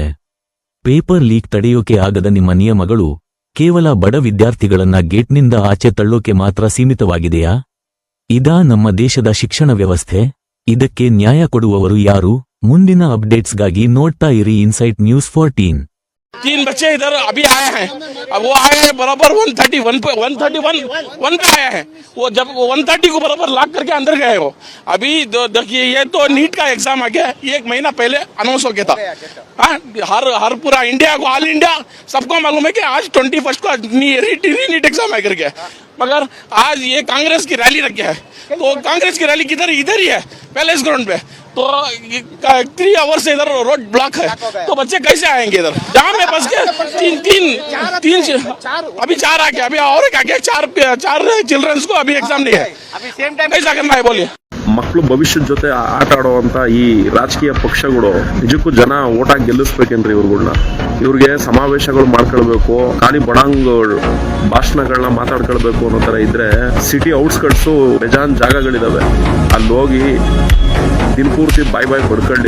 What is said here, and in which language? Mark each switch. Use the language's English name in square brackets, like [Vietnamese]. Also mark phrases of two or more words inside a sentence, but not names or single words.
[English] paper leak [Kannada] ತಡೆಯೋಕೆ ಆಗದ ನಿಮ್ಮ ನಿಯಮಗಳು ಕೇವಲ ಬಡ ವಿದ್ಯಾರ್ಥಿಗಳನ್ನ ಗೇಟ್ನಿಂದ ಆಚೆ ತಳ್ಳೋಕೆ ಮಾತ್ರ ಸೀಮಿತವಾಗಿದೆಯಾ? ಇದಾ ನಮ್ಮ ದೇಶದ ಶಿಕ್ಷಣ ವ್ಯವಸ್ಥೆ? ಇದಕ್ಕೆ ನ್ಯಾಯ ಕೊಡುವವರು ಯಾರು? ಮುಂದಿನ ಅಪ್ಡೇಟ್ಸ್ಗಾಗಿ ನೋಡ್ತಾ ಇರಿ ಇನ್ಸೈಟ್ ನ್ಯೂಸ್ 14. [Hindi] 3 बच्चे इधर अभी आए हैं. अब वो आए हैं बराबर 131 पे 131 पे आए हैं. वो जब 130 को बराबर लॉक करके अंदर गए हो. अभी देखिए, ये तो नीट का एग्जाम आ गया. 1 महीना पहले अनाउंस हो गया था. हर पूरा इंडिया को, [English] all India [Hindi] सबको मालूम है कि आज 21 को नीट एग्जाम है करके. मगर आज ये कांग्रेस की रैली रख गया है. तो कांग्रेस की रैली किधर? इधर ही है, पैलेस ग्राउंड पे. तो 3 आवर्स से इधर [English] road block [Hindi] है. तो बच्चे कैसे आएंगे इधर? जाम में फंस के तीन अभी 4 आ गया. अभी और क्या क्या 4 चिल्ड्रंस को अभी एग्जाम नहीं है. कैसा करना है बोलिए? [Kannada] ಮಕ್ಕಳು ಭವಿಷ್ಯದ ಜೊತೆ ಆಟ ಆಡುವಂತ ಈ ರಾಜಕೀಯ ಪಕ್ಷಗಳು ನಿಜಕ್ಕೂ ಜನ ಓಟಾಗಿ ಗೆಲ್ಲಿಸ್ಬೇಕೇನ್ರಿ ಇವ್ರುಗಳನ್ನ? ಇವ್ರಿಗೆ ಸಮಾವೇಶಗಳು ಮಾಡ್ಕೊಳ್ಬೇಕು, ಖಾಲಿ ಬಡಾಂಗ್ ಭಾಷಣಗಳನ್ನ ಮಾತಾಡ್ಕೊಳ್ಬೇಕು ಅನ್ನೋ ತರ ಇದ್ರೆ [English] city outskirts [Kannada] ಬೇಜಾನ್ ಜಾಗಗಳಿದಾವೆ. ಅಲ್ಲಿ ಹೋಗಿ ದಿನಪೂರ್ತಿ ಬಾಯ್ ಬಡ್ಕೊಳ್ಳಿ.